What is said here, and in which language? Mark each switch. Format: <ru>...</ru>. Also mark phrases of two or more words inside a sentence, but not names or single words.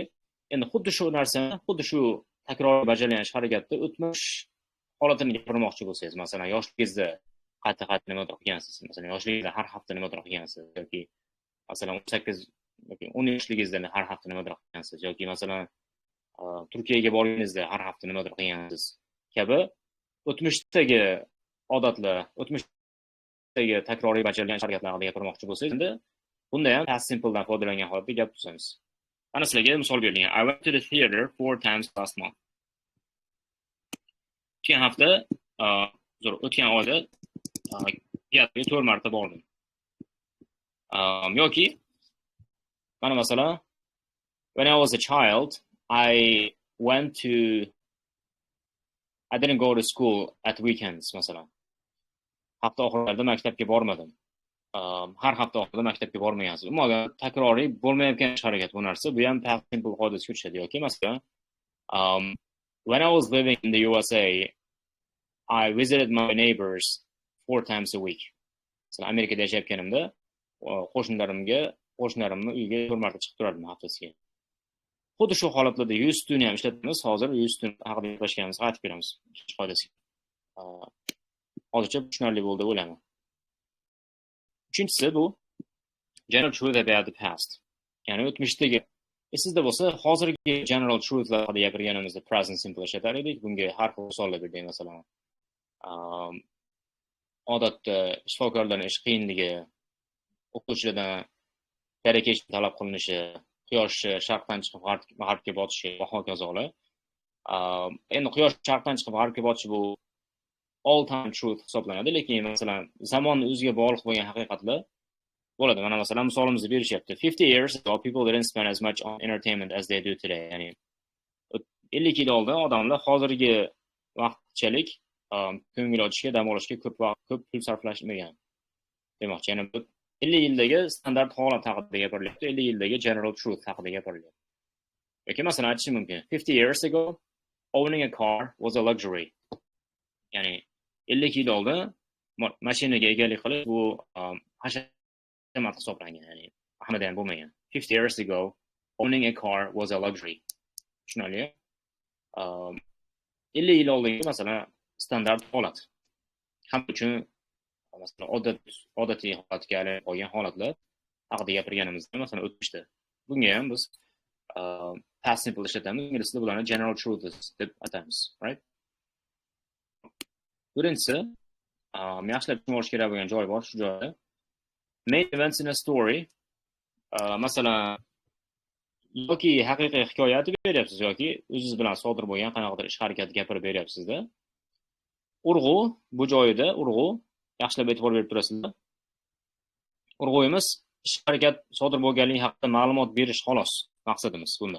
<uz>Endi xuddi shu narsani, xuddi shu takroriy bajarilgan ish harakatda o'tmish holatini gapirmoqchi bo'lsangiz, masalan, yoshligingizda qayta nima qilgansiz, masalan, yoshligingizda har hafta nima qilgansiz yoki masalan 18 yoki 10 yoshligingizda har hafta nima qilgansiz yoki masalan Turkiyaga borganingizda har hafta nima qilgansiz kabi o'tmishdagi odatlar, o'tmishdagi takroriy bajarilgan harakatlar haqida gapirmoqchi bo'lsangiz, endi bunda ham</uz> <en>past simple</en> <uz>dan foydalangan holatda gap tuzamiz. Mana sizlarga misol berilgan.</uz> <en>I went to the theater 4 times last month.</en> <uz>O'tgan hafta, o'tgan oyda teatrga 4 marta bordim. Yoki mana masalan,</uz> <en>when I was a child, I didn't go to school at weekends masalan.</en> <uz>Hafta oxirlarida maktabga bormadim. Har hafta oxirida maktabga bormagansiz. Umuman takroriy bo'lmayotgan ish harakat bu narsa. Bu ham</uz> <en>past simple</en> <uz>qoidasiga tushadi yoki masalan,</uz> <en>when I was living in the USA, I visited my neighbors 4 times a week.</en> <uz>Masalan, Amerikada yashayotganimda qo'shnilarimni uyiga 4 marta chiqib turardim haftasiga. Xuddi shu holatlarda</uz> <en>use to</en> <uz>ni ham ishlatamiz. Hozir</uz> <en>use to</en> <uz>haqida gaplashganimizga aytib beramiz. Qoidasiga. Hozircha tushunarli bo'ldi deb o'ylayman. Uchinchisi bu</uz> <en>general truth about the past.</en> <uz>Ya'ni o'tmishdagi sizda bo'lsa, hozirgi</uz> <en>general truthlar</en> <uz>haqida gapirganimizda present simple ishlatar edik. Bunga har xil misollar berdik, masalan, odatda shifokorlarning ish qiyinligi, o'quvchilardan karakesh talab qilinishi, quyosh sharqdan chiqib g'arbga botishi va hokazolar. Endi quyosh sharqdan chiqib g'arbga botishi bu</uz> <en>all time truth</en> <uz>hisoblanadi, lekin masalan zamonni o'ziga bog'liq bo'lgan haqiqatlar bo'ladi. Mana masalan misolimizni berishyapti.</uz> <en>50 years ago people didn't spend as much on entertainment as they do today.</en> <uz>Ya'ni 50 yil oldin odamlar hozirgi vaqtchalik ko'ngil ochishga, dam olishga ko'p pul sarflashmagan. Demoqchi, ya'ni 50 yildagi standart holat haqida gapirilyapti, 50 yildagi</uz> <en>general truth</en> <uz>haqida gapirilyapti. Yoki masalan aytishim mumkin.</uz> <en>50 years ago owning a car was a luxury.</en> <uz>Ya'ni 50 yil oldin mashinaga egalik qilish bu hashamat hisoblangan, ya'ni hammadan bo'lmagan.</uz> <en>50 years ago owning a car was a luxury.</en> <uz>Tushunarli? 50 yil oldin masalan standart holat. Ham uchun masalan odatiy holatga aylanib qolgan holatlar haqida gapirganimizda masalan o'tmishda. Bunga ham biz</uz> <en>past simple</en> <uz>ishlatamiz. Inglizda bularni</uz> <en>general truths</en> <uz>deb atamiz, right? Birinchisi, yaxshilab tushunib olish kerak bo'lgan joy bor shu joyda.</uz> <en>Main events in a story,</en> <uz>masalan, yoki haqiqiy hikoya aytib beryapsiz yoki o'zingiz bilan sodir bo'lgan qanaqadir ish harakatni gapirib beryapsizda. Urg'u bu joyida urg'u yaxshilab e'tibor berib turasizlar. Urg'uyimiz ish harakat sodir bo'lganligi haqida ma'lumot berish xolos maqsadimiz bundan.</uz>